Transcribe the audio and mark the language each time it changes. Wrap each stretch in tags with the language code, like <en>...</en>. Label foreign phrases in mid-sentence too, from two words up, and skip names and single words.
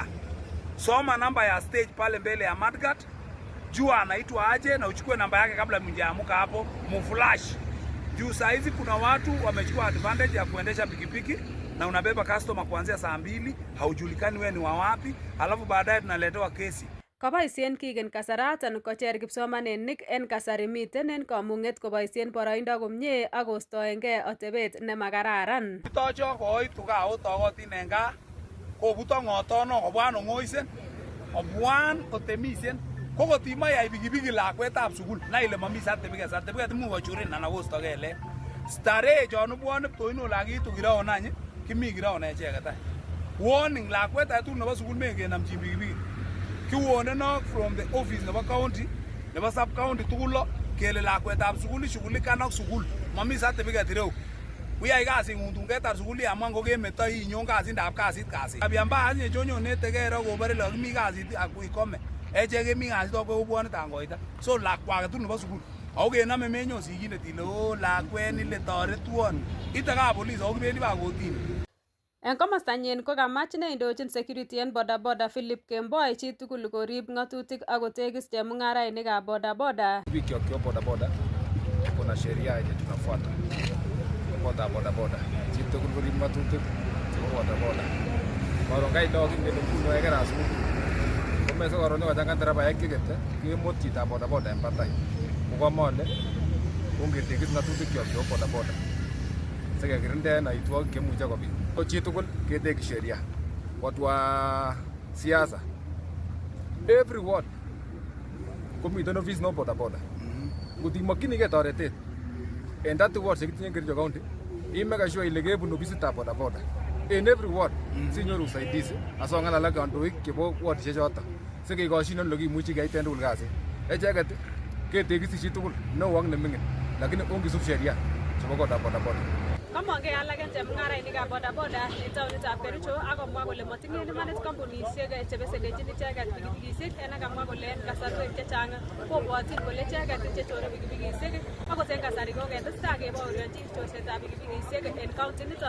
<sw>Soma namba ya stage pale mbele ya Madgat. Jua anaitwa aje na uchukue namba yake kabla mjaamuka hapo, muflash. Juu saa hizi kuna watu wamechukua advantage ya kuendesha pikipiki na unabeba customer kuanzia saa 2, haujulikani wewe ni wa wapi, alafu baadaye tunaletewa kesi.</sw> <sgc>Koboisien Kigen kasaratan kocher kipsomaninik en kasari miten en kamung'et koboisien boroindo komie ak kostoengei atebet nemakararan. Tocho koit tukaotokotin en gaa kobuto ng'otono kobwan ong'oisen obwan kotemisen. Kokotimoe yai pikipiki lakwetab sukul na ile momi certificate imuch kochurin anan kosto kelek. Starehe chon bwone ptoin olakitu kiraon any kimi kiraon echeket any. Warning lakwet age tugul nebo sukul mengenamchin pikipiki. Kiwonenok</sgc> <en>from the office</en> <sgc>nebo county nebo sub county tugul kele lakwetab sukul shughulikan ak sukul. Momi certificate ireu. Uyai kasing'ung tun ketar sukul iamwan ko kemeto inyon kasindab kasit. Abiamba anye chonyonetege ro kobore lo kimi kasit ak ikome. Echek kemi kasit ak kobwone tangoita. So lakwa age tugul nebo sukul Ako kenome menyo sigindet ile oo lakwet nile toretwon. Ite kap police ako kibendi baka kotini. En komostanyin ko kamach neindochin security en bodaboda Philip Kemboi chitugul korib ng'atutik ak kotegis chemung'arainikab bodaboda.</sgc> <sw>Bikyok kiwa bodaboda kuna sheria yenye tunafuata kwa bodaboda.</sw> <sgc>Chitugul korib ng'atutik chebo bodaboda. Koron kaidog ingele kuno ekera asu. Komese koron kochanga nderebaek chekete kemut chitab bodaboda en batai. Mukomole ongetegis ng'atutikyok chebo bodaboda. Sikekirinde naitwogik chemuche kobit. Ko chitugul keteki sheria.</sgc> <sw>Watu wa siasa</sw> <en>every ward</en> <sgc>komiten office no bodaboda. Ngotimokyinigei toretet en 30 wards chekitinye Kericho county imeke sure ile kebun ofisitab bodaboda en</sgc> <en>every ward</en> <sgc>sinyoru usaidizi asong'alal ak kandoik chebo ward chechoto sikekoshin ole kimuchi keiten tugul kasit. Echeket ketekisi chitugul neo ak neming'in lakini ongisub sheria chebo kotab bodaboda. Komongei alak en chemung'arainikab bodaboda en taonitab Kericho akomwa kole moting'en imanit kampunisiek chebesendechin icheket pikipikisiek en akamwa kole en kasarwek chechang kobwotyin kole icheket chechore pikipikisiek akot en kasari koketestai kebaorionji chorsetab pikipikisiek en kaunti niton.</sgc>